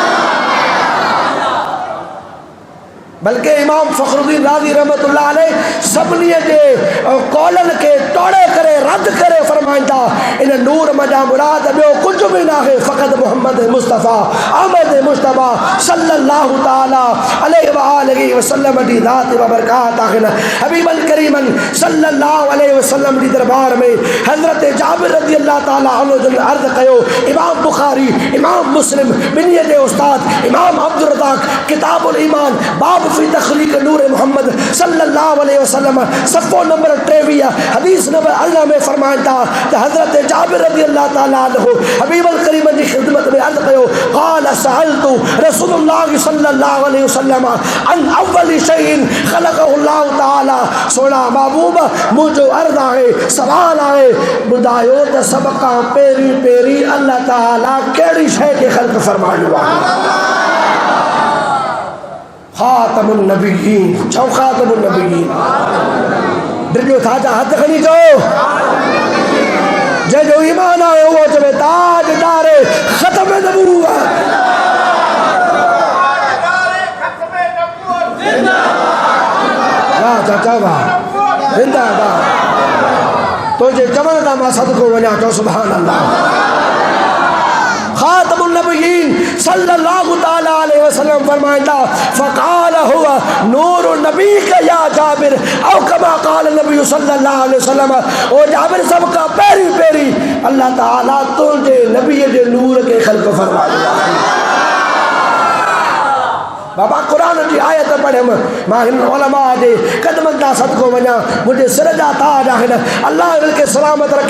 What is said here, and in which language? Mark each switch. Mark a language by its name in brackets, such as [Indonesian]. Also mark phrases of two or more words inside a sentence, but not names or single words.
[Sindhi] बल्कि इमाम फ़खरुद्दीन राज़ी [Arabic] رحمة الله عليه [Sindhi] सभिनी जे कौलनि खे तोड़े करे रद्द करे फ़रमाइनि था इन नूर मजा मुराद ॿियो कुझु बि न आहे, फ़क़त मोहम्मद मुस्तफ़ा अहमद मुश्तबा [Arabic] صلى الله تعالى عليه وآله وسلم [Sindhi] जी ज़ात व बरकात आहिनि। हबीबन करीमन [Arabic] صلى الله عليه وسلم [Sindhi] जी दरबार में हज़रत जाबिर [Arabic] رضي الله تعالى عنه [Sindhi] जन अर्ज़ कयो। इमाम बुखारी इमाम मुस्लिम ॿिन्ही जे उस्ताद इमाम अब्दुर रज़ाक किताबुल ईमान बाब फी तख़लीक़ नूर मोहम्मद [Arabic] صلى الله عليه وسلم [Sindhi] सफ़ो नंबर 23 हदीस नंबर अल्लाह में फ़रमाइनि था त हज़रत जाबिर [Arabic] رضي الله تعالى عنه [Sindhi] हबीबुल करीम जी ख़िदमत में अर्ज़ कयो [Arabic] قال سألت رسول الله صلى الله عليه وسلم عن أول شيء خلقه الله تعالى. [Sindhi] सोना महबूब मुंहिंजो अर्ज़ आहे सवाल आहे ॿुधायो त सभ खां पहिरीं पहिरीं अल्लाह ताला कहिड़ी शइ खे ख़ल्क़ फ़रमायो आहे? [Arabic] خاتم النبيين. [Sindhi] छो [Arabic] خاتم النبيين? [Sindhi] डिॼो था जा हथ खणी चओ जंहिंजो ईमान आहे उहो चवे ताजदार ख़त्म नबूवत। वाह चाचा वाह जिंदाबाद। तुंहिंजे चवण तां मां सदको वञा तो [Arabic] سبحان الله. خاتم النبيين صلى الله تعالى عليه وسلم फरमाइंदा فقال هو نور نبيك يا جابر أو كما قال النبي صلى الله عليه وسلم. [Sindhi] ओ जाबिर सब का पहिरीं पहिरीं अल्लाह ताला तुंहिंजे नबीअ जे नूर खे ख़ल्क़ फरमायो। बाबा कुरान जी आयत पढ़ियमि मां हिन उलमा जे क़दमनि तां सदको वञा, मुंहिंजे सिर जा ताज आहिनि, अल्लाह इनखे सलामत रखे।